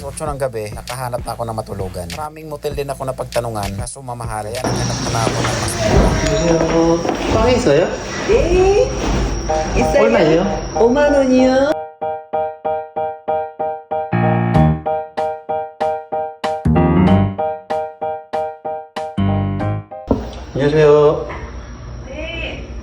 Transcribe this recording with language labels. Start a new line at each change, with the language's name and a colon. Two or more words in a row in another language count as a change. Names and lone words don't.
Filipino: Alas 8 ng gabi, nakahanap na ako ng matulugan. Maraming motel din ako na pagtanungan, kaso mamahal. Kaya naghanap na ako ng mas mura.
Korean: 빵 있어요? 네. 있어요? 얼마예요? 5만 원이요. 안녕하세요. 네.